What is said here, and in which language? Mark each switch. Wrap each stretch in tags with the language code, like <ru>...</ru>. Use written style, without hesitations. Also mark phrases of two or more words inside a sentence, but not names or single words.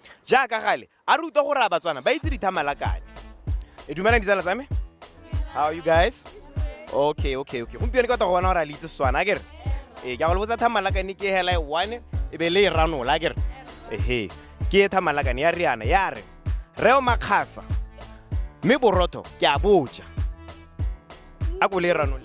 <tn>jaaka gale a re utlwa gore a batswana ba itse dithamalakane e dumelang ditsala tsa me</tn> <en>how are you guys okay</en> <tn>gompieno ke batla go bona gore a le itse Setswana a kere ke a go le botsa thamalakane ke hela 1 e be le e ranola a kere ehe ke e thamalakane ya riana ya re reo makgasa mme borotho ke a boja a ko le e ranole</tn>